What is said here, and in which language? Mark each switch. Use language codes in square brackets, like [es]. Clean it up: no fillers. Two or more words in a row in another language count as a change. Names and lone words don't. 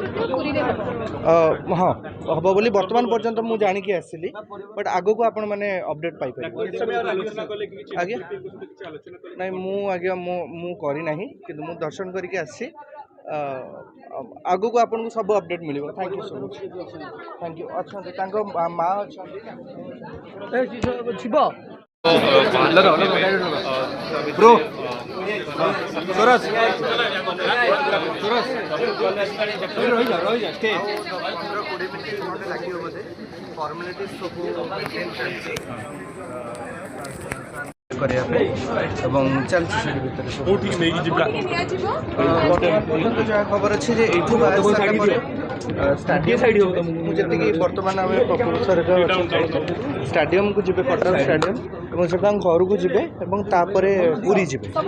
[or] ହଁ ହେବ ବୋଲି ବର୍ତ୍ତମାନ ପର୍ଯ୍ୟନ୍ତ ମୁଁ ଜାଣିକି ଆସିଲି ବଟ୍ ଆଗକୁ ଆପଣମାନେ ଅପଡେଟ୍ ପାଇପାରିବେ ଆଜ୍ଞା ନାଇଁ ମୁଁ ଆଜ୍ଞା ମୁଁ କରିନାହିଁ କିନ୍ତୁ ମୁଁ ଦର୍ଶନ କରିକି ଆସିଛି ଆଗକୁ ଆପଣଙ୍କୁ ସବୁ ଅପଡେଟ୍ ମିଳିବ [en] thank you so much thank you [or] ଅଛନ୍ତି ତାଙ୍କ ମା ଅଛନ୍ତି शिव ब्रो सरस सरस रही स्टे 15-20 ମିନିଟ୍ ଲାଗିବ ବୋଧେ ଫର୍ମାଲିଟିଜ୍ ସବୁ କରିବା ପାଇଁ ଏବଂ ଚାଲିଛି ସେଠି ଭିତରେ ସବୁ ପର୍ଯ୍ୟନ୍ତ ଯାହା ଖବର ଅଛି ଯେ ଏଇଠୁ ବାହାରି ସାରିଲା ପରେ ଷ୍ଟାଡିୟମ୍ ମୁଁ ଯେତିକି ବର୍ତ୍ତମାନ ଆମେ ପ୍ରଫେସରଙ୍କ ଷ୍ଟାଡିୟମକୁ ଯିବେ କଟକ ଷ୍ଟାଡିୟମ ଏବଂ ସେଠୁ ତାଙ୍କ ଘରକୁ ଯିବେ ଏବଂ ତାପରେ ପୁରୀ ଯିବେ